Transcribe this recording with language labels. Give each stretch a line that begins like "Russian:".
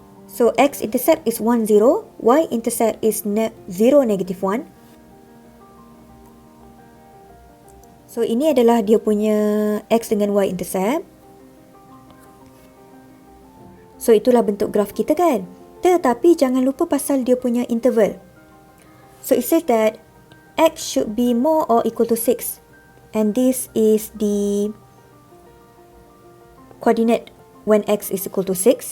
English: So x-intercept is 1, 0, y-intercept is 0, negative 1.
Malay: So ini adalah dia punya x dengan y-intercept. So itulah bentuk graf kita kan. Tetapi jangan lupa pasal dia punya interval.
English: So it says that x should be more or equal to 6. And this is the coordinate when x is equal to 6.